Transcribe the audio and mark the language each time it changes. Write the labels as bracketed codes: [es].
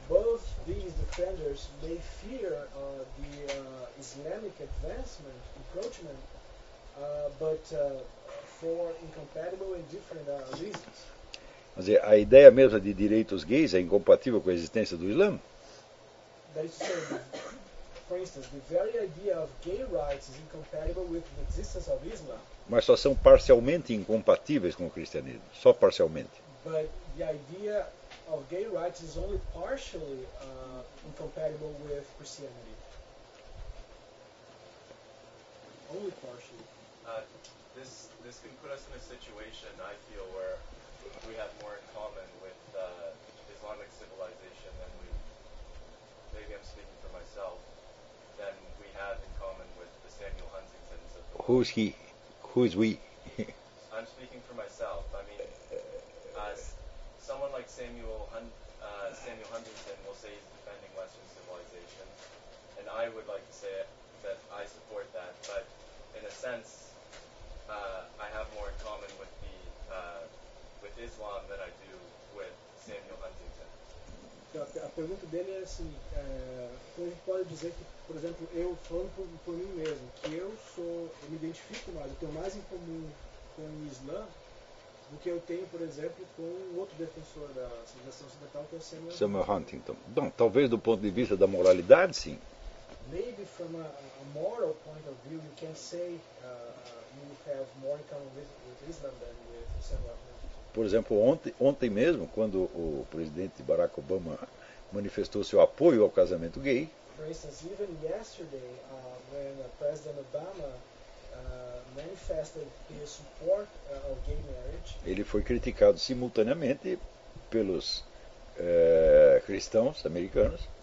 [en] Both these defenders may fear the Islamic advancement, encroachment, for incompatible and different reasons. [pt] Quer dizer, a ideia mesmo de direitos gays é incompatível com a existência do Islã? [en] That is to say, for instance, the very idea of gay rights is incompatible with the existence of Islam. [pt] Mas só são parcialmente incompatíveis com o cristianismo, só parcialmente. [en] But the idea of gay rights is only partially incompatible with Christianity. Only partially. This can put us in a situation, I feel, where we have more in common with Islamic civilization than we, maybe I'm speaking for myself, than we have in common with the Samuel Huntingtons of the world. Who's he? Who's we? I'm speaking for myself. I mean, as someone like Samuel Huntington will say he's defending Western civilization, and I would like to say that I support that, but in a sense, I have more in common with the with Islam than I do with Samuel Huntington. [pt] A pergunta dele é assim, como a gente pode dizer que, por exemplo, eu falando por mim mesmo, que eu me identifico mais, eu tenho mais em comum com o Islã do que eu tenho, por exemplo, com outro defensor da civilização ocidental, que é o Samuel Huntington. Bom, talvez do ponto de vista da moralidade, sim. [en] Maybe from a moral point of view, you can say you have more in common with Islam than with Samuel Huntington. [pt] Por exemplo, ontem mesmo, quando o presidente Barack Obama manifestou seu apoio ao casamento gay, [en] for instance, even yesterday, when President Obama manifested his support of gay marriage, [pt] ele foi criticado simultaneamente pelos cristãos americanos.